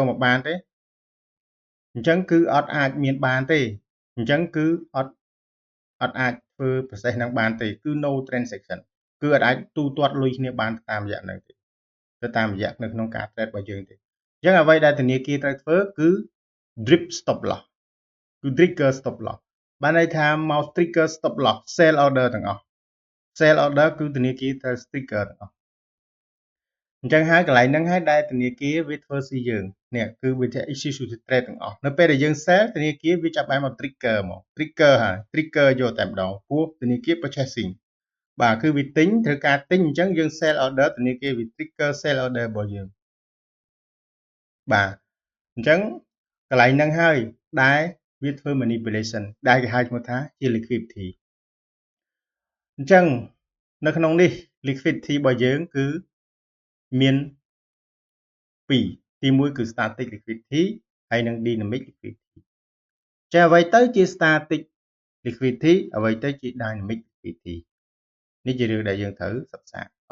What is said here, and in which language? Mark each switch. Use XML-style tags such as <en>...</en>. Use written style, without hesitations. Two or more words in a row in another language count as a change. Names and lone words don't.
<km>មកបានទេអញ្ចឹងគឺអត់អាចមានបានទេអញ្ចឹងគឺអត់អាចធ្វើ process ហ្នឹងបានទេគឺ</km> <en>no transaction</en> <km>គឺអត់អាចទូទាត់លុយគ្នាបានតាមរយៈហ្នឹងទេទៅតាមរយៈនៅ ក្នុងការ trade របស់យើងទេអញ្ចឹងអ្វីដែលធនាគារត្រូវធ្វើគឺ</km> <en>drip stop loss</en> <km>គឺ</km> <en>trigger stop loss</en> <km>បានន័យថាមក</km> <en>trigger stop loss sell order</en> <km>ទាំងអស់ sell order គឺធនាគារត្រូវ trigger ទាំងអស់អញ្ចឹងហើយកន្លែងហ្នឹងហើយដែលធនាគារវាធ្វើស៊ីយើងនេះ គឺវាជា</km> <en>execution trade</en> <km>ទាំងអស់នៅពេលដែលយើង sell ធនាគារវាចាប់បានមក trigger មក trigger ហើយ trigger យកតែម្ដងព្រោះធនាគារ purchasing បាទគឺវាទិញត្រូវការទិញអញ្ចឹងយើង</km> <en>sell order</en> <km>ធនាគារវា</km> <en>trigger sell order</en> <km>របស់យើងបាទអញ្ចឹងកន្លែងហ្នឹងហើយដែលវាធ្វើ manipulation ដែលគេហៅឈ្មោះថាជា liquidity អញ្ចឹងនៅក្នុងនេះ liquidity របស់យើងគឺមាន 2ទី1គឺ</km> <en>static liquidity</en> <km>ហើយនិង</km> <en>dynamic liquidity</en> <km>ចាអ្វីទៅជា</km> <en>static liquidity</en> <km>អ្វីទៅជា</km> <en>dynamic liquidity</en> <km>នេះជារឿងដែលយើងត្រូវសិក្សាអូ</km>